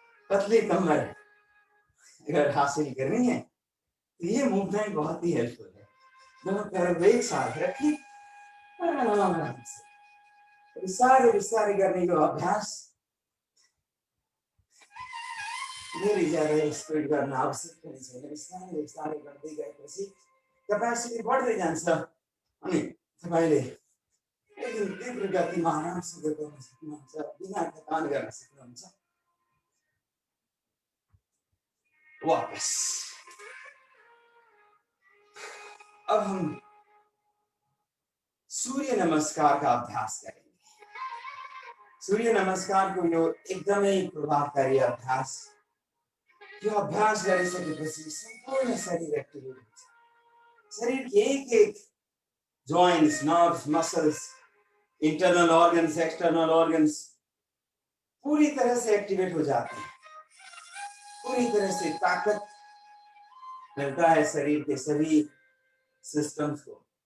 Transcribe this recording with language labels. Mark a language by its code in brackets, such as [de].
[hi] पतली कमर अगर हासिल करनी है तो ये मूवमेंट बहुत ही हेल्पफुल है. दोनों पैर एक साथ रखिए. आराम से विस्तार करने का अभ्यास मेरी ज्यादा स्पीड करना आवश्यक नहीं है. [ne] विस्तार गर्दै गएपछि क्यापेसिटी बढ्दै जान्छ अनि तपाईले एकदम तीव्र गतिमा आरामसँग गर्न सक्नुहुन्छ, बिना थकान गर्न सक्नुहुन्छ. [hi] वापस. अब हम सूर्य नमस्कार का अभ्यास करेंगे. [ne] सूर्य नमस्कार को यो एकदमै प्रभावकारी अभ्यास. यो अभ्यास गरिसकेपछि सम्पूर्ण शरीर एक्टिभेट हुन्छ. [hi] शरीर के एक joints, nerves, muscles, internal organs, external organs पूरी तरह से एक्टिवेट हो जाते हैं. पूरी तरह से ताकत मिलता है शरीर के सभी सिस्टम्स को.